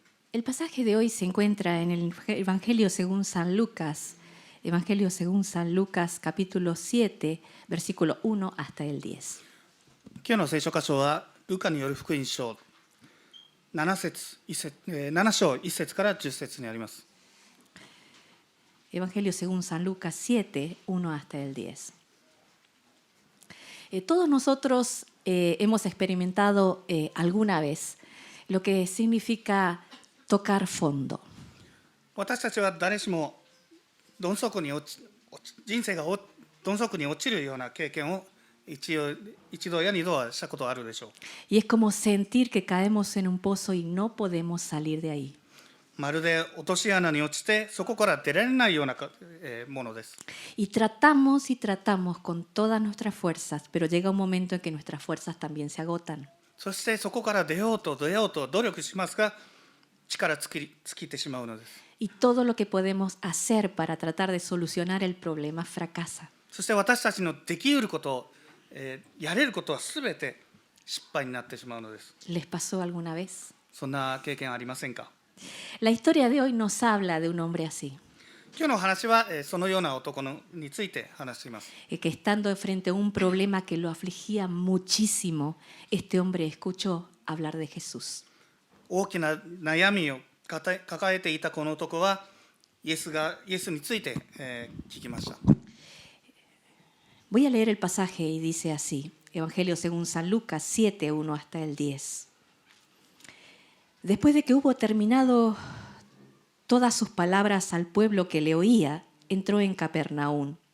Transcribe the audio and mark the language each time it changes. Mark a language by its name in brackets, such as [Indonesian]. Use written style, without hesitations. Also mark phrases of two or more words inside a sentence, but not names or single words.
[Spanish] El pasaje de hoy se encuentra en el Evangelio según San Lucas, capítulo 7, versículo 1 hasta el 10. [Japanese] 今日の聖書箇所は、ルカによる福音書7章1節から10節にあります。 [Spanish] Evangelio según San Lucas 7, 1 hasta el 10. Todos nosotros hemos experimentado alguna vez lo que significa tocar fondo. [Japanese] 私たちは誰しも人生がどん底に落ちるような経験を一度や二度はしたことあるでしょう。 [Spanish] Y es como sentir que caemos en un pozo y no podemos salir de ahí. [Japanese] まるで落とし穴に落ちてそこから出られないようなものです。 [Spanish] Y tratamos con todas nuestras fuerzas, pero llega un momento en que nuestras fuerzas también se agotan. [Japanese] そしてそこから出ようと努力しますが、力尽きてしまうのです。 [Spanish] Y todo lo que podemos hacer para tratar de solucionar el problema fracasa. [Japanese] そして私たちのできうることを、やれることはすべて失敗になってしまうのです。 [Spanish] ¿Les pasó alguna vez? [Japanese] そんな経験ありませんか？ [Spanish] La historia de hoy nos habla de un hombre así, [Japanese] 今日の話はそのような男について話しています。 [Spanish] que estando frente a un problema que lo afligía muchísimo, este hombre escuchó hablar de Jesús. [Japanese] 大きな悩みを抱えていたこの男はイエスについて、聞きました。 [Spanish] Voy a leer el pasaje y dice así, Evangelio según San Lucas 7, 1 hasta el 10. Después de que hubo terminado todas sus palabras al pueblo que le oía, entró en Capernaum.